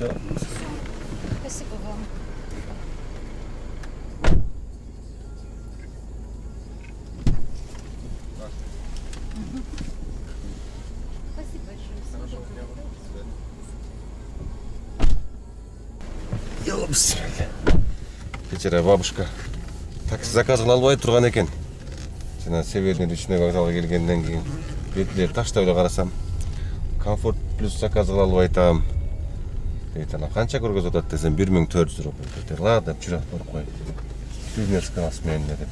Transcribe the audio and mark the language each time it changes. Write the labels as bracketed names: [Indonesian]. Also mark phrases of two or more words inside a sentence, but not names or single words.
[Russian] Все. Спасибо вам. Мгм. Спасибо большое. Всего доброго. [Kyrgyz] Кечере бабушка такси заказ кыла албай турган экен. Жана Северный речной вокзалга келгенден кийин бетилерди таштап эле карасам, комфорт плюс заказ кыла албай атам. Дейт, ана канча көргөзүп атат десем 1400 рубль. Дейт, ладно, жүрөт барып кой. Бизнес класс менен деп.